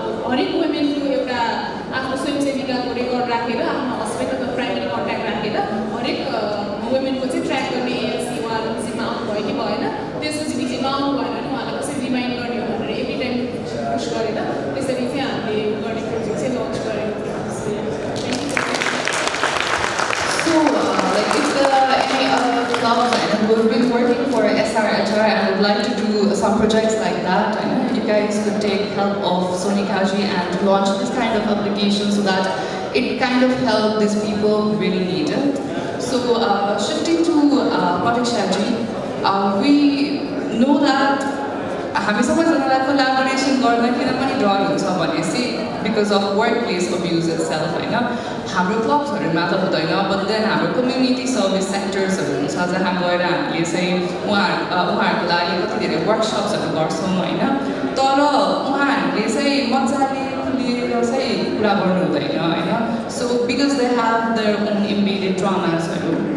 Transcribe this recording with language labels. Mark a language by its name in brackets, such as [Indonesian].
[Nepali] हरेक वुमेनको एउटा आफ्नो स्वयंसेविकाको रेकर्ड राखेर आफ्नो हस्बेन्ड अथवा प्राइमेरी कन्ट्याक्ट राखेर हरेक वुमेनको चाहिँ ट्र्याक गर्ने एएनसी उहाँहरू विषयमा आउनुभयो कि भएन त्यसपछि विषयमा आउनु भएन भने उहाँलाई कसरी रिमाइन्ड गर्ने हो भनेर एभ्री टाइम पुस गरेर त्यसरी चाहिँ हामीले गर्ने प्रोजेक्ट चाहिँ लन्च गरेको थियौँ। [English] So, like, if there are any other clubs who have been working for SRHR and would like to do some projects like that, I know you guys could take help of Sonika ji and launch this kind of application so that it kind of help these people who really need it. So, shifting to Pratiksha ji, we know that [Nepali] हामी सबैजनालाई collaboration गर्न किन पनि डर हुन्छ भनेपछि [English] because of work place abuse itself होइन [Nepali] हाम्रो क्लब्सहरूमा त हुँदैन बट देन हाम्रो कम्युनिटी सर्भिस सेक्टर्सहरू हुन्छ जहाँ गएर हामीले चाहिँ उहाँहरूको लागि कति धेरै वर्कसप्सहरू गर्छौँ होइन तर उहाँहरूले चाहिँ मजाले खुलेर चाहिँ कुरा गर्नु हुँदैन होइन [English] so because they have their own embedded ट्रमासहरू